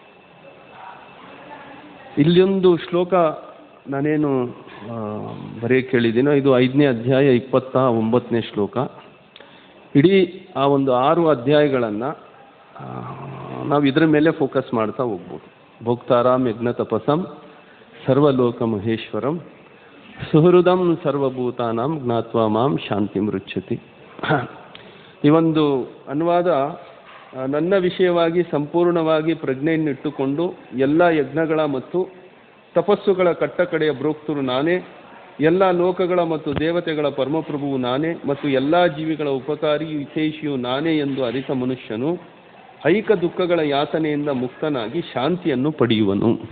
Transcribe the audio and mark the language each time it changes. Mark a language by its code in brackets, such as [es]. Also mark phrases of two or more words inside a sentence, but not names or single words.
[kn] ಇಲ್ಲೊಂದು ಶ್ಲೋಕ ನಾನೇನು ಬರೆಯೋಕ್ಕೆ ಹೇಳಿದ್ದೀನೋ ಇದು 5ನೇ ಅಧ್ಯಾಯ 29ನೇ ಶ್ಲೋಕ. ಇಡೀ ಆ ಒಂದು 6 ಅಧ್ಯಾಯಗಳನ್ನು ನಾವು ಇದರ ಮೇಲೆ ಫೋಕಸ್ ಮಾಡ್ತಾ ಹೋಗ್ಬೋದು. [sa] ಭೋಕ್ತಾರಾಮ್ ಯಜ್ಞ ತಪಸಂ ಸರ್ವಲೋಕ ಮಹೇಶ್ವರಂ ಸುಹೃದಂ ಸರ್ವಭೂತಾನಾಂ ಜ್ಞಾತ್ವಾ ಮಾಂ ಶಾಂತಿ ಮೃಚ್ಛತಿ. [kn] ಈ ಒಂದು ಅನುವಾದ ನನ್ನ ವಿಷಯವಾಗಿ ಸಂಪೂರ್ಣವಾಗಿ ಪ್ರಜ್ಞೆಯನ್ನಿಟ್ಟುಕೊಂಡು ಎಲ್ಲ ಯಜ್ಞಗಳ ಮತ್ತು ತಪಸ್ಸುಗಳ ಕಟ್ಟಕಡೆಯ ಬ್ರೋಕ್ತರು ನಾನೇ, ಎಲ್ಲ ಲೋಕಗಳ ಮತ್ತು ದೇವತೆಗಳ ಪರಮಪ್ರಭುವು ನಾನೇ ಮತ್ತು ಎಲ್ಲ ಜೀವಿಗಳ ಉಪಕಾರಿಯು ಹಿತೈಷಿಯು ನಾನೇ ಎಂದು ಅರಿತ ಮನುಷ್ಯನು ಐಕ ದುಃಖಗಳ ಯಾತನೆಯಿಂದ ಮುಕ್ತನಾಗಿ ಶಾಂತಿಯನ್ನು ಪಡೆಯುವನು.